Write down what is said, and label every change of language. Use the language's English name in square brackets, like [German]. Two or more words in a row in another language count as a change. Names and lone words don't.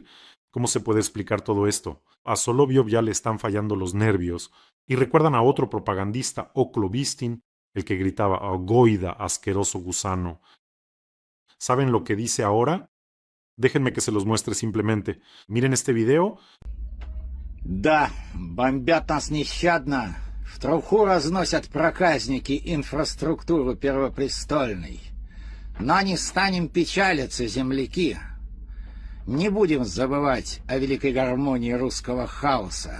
[Spanish] ¿Cómo se puede explicar todo esto? A Solovyov ya le están fallando los nervios. Y recuerdan a otro propagandista, Oklo Vistin, el que gritaba: «Goida, asqueroso gusano». ¿Saben lo que dice ahora? Déjenme que se los muestre simplemente. Miren este video. [Russian] Да, бомбят нас нещадно. В труху разносят проказники инфраструктуру первопрестольной. Но не станем печалиться, земляки. Не будем забывать о великой гармонии русского хаоса.